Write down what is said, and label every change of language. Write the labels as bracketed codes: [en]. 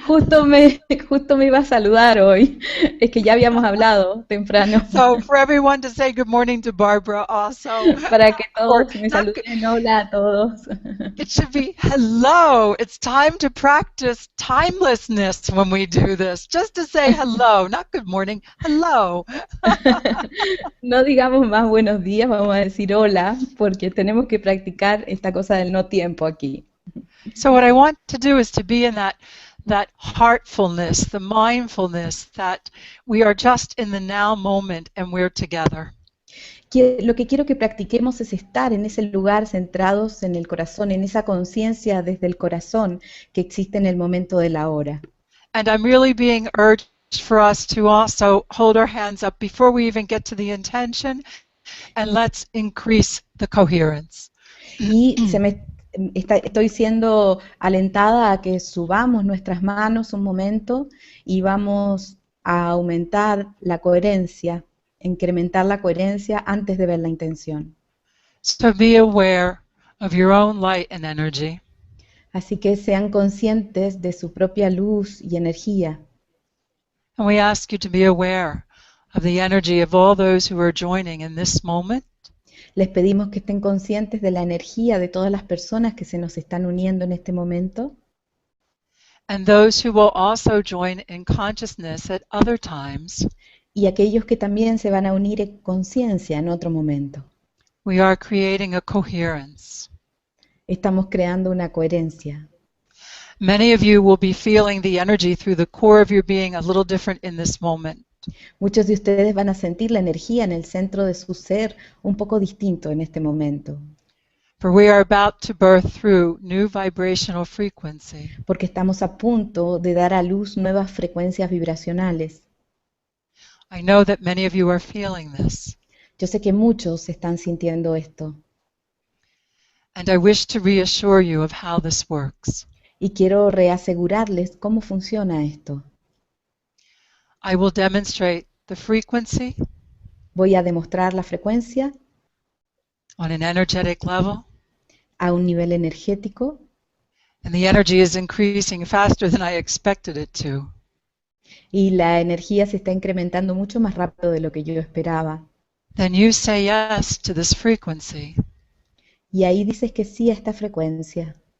[es] Justo me iba a saludar hoy. Es que ya habíamos hablado temprano. [en] So for everyone to say good morning to Barbara also, [es] Para que [en] or [es] todos me [en] not good, [es] saluden. Hola a todos. [en] it should be hello. It's time to practice timelessness when we do this. Just to say hello, not good morning, hello. [es] No digamos más buenos días, vamos a decir hola, porque tenemos que practicar esta cosa del no tiempo aquí. [en] So what I want to do is to be in that heartfulness, the mindfulness that we are just in the now moment and we're together. [es] Lo que quiero que practiquemos es estar en ese lugar centrados en el corazón, en esa conciencia desde el corazón que existe en el momento de la hora. [en] And I'm really being urged for us to also hold our hands up before we even get to the intention, and let's increase the coherence. [es] Y estoy siendo alentada a que subamos nuestras manos un momento y vamos a aumentar la coherencia, incrementar la coherencia antes de ver la intención. [en] So be aware of your own light and energy. [es] Así que sean conscientes de su propia luz y energía. [en] And we ask you to be aware of the energy of all those who are joining in this moment. [es] Les pedimos que estén conscientes de la energía de todas las personas que se nos están uniendo en este momento. [en] And those who will also join in consciousness at other times. [es] Y aquellos que también se van a unir en conciencia en otro momento. [en] We are creating a coherence. [es] Estamos creando una coherencia. [en] Many of you will be feeling the energy through the core of your being a little different in this moment. [es] Muchos de ustedes van a sentir la energía en el centro de su ser un poco distinto en este momento. [en] For we are about to birth through new vibrational frequency. [es] Porque estamos a punto de dar a luz nuevas frecuencias vibracionales. [en] I know that many of you are feeling this. [es] Yo sé que muchos están sintiendo esto. [en] And I wish to reassure you of how this works. [es] Y quiero reasegurarles cómo funciona esto. [en] I will demonstrate the frequency [es] Voy a demostrar la frecuencia [en] on an energetic level, [es] a un nivel energético [en] and the energy is increasing faster than I expected it to. [es] y la energía se está incrementando mucho más rápido de lo que yo esperaba. [en] Then you say yes to this frequency, [es] Y ahí dices que sí a esta frecuencia